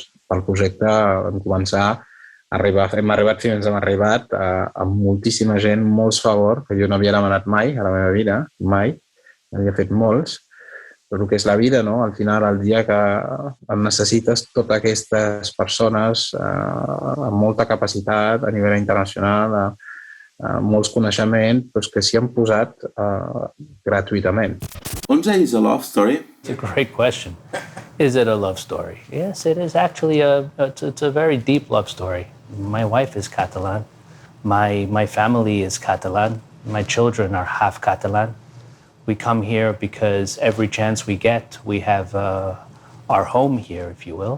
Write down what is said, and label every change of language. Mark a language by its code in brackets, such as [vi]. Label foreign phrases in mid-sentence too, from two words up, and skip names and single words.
[ca] Pel projecte vam començar hem arribat fins on hem arribat amb moltíssima gent, molts favors que jo no havia demanat mai a la meva vida, mai, n'havia fet molts, però el que és la vida, no? Al final, el dia que necessites totes aquestes persones amb molta capacitat a nivell internacional, molts coneixements que s'hi han posat gratuïtament. [en] 11 is a love story? It's a great question. Is it a love story? Yes, it is actually it's a very deep love story. My wife is Catalan. My family is Catalan. My children are half Catalan. We come here because every chance we get, we have our home here, if you will.